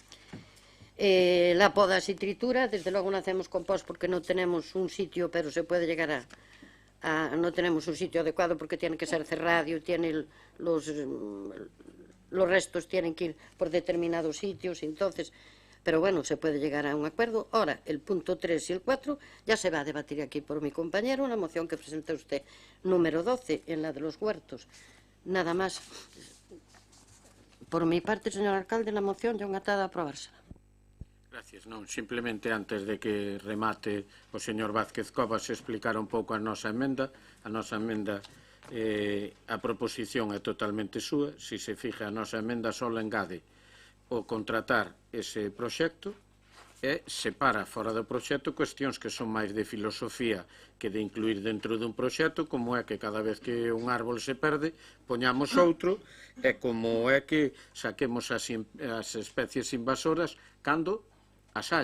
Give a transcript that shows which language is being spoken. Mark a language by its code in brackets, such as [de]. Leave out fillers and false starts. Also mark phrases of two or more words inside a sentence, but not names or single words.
[es] La poda sin tritura, desde luego no hacemos compost porque no tenemos un sitio, pero se puede llegar no tenemos un sitio adecuado porque tiene que ser cerrado, tiene los restos tienen que ir por determinados sitios, entonces, pero bueno, se puede llegar a un acuerdo. Ahora, el punto 3 y el 4 ya se va a debatir aquí por mi compañero, una moción que presenta usted, número 12, en la de los huertos. Nada más Por mi parte, [gl] señor alcalde, la moción é unha atada a aprobarse. Gracias, non, simplemente antes de que remate o señor Vázquez Covas explicar un pouco a nosa emenda. A nosa emenda, a proposición é totalmente súa. Si se fija, a nosa emenda só engade o contratar ese proxecto e separa fora do proxecto cuestións que son máis de filosofía que de incluir dentro dun proxecto, como é que cada vez que un árbol se perde poñamos outro, e como é que saquemos as especies invasoras cando as haya.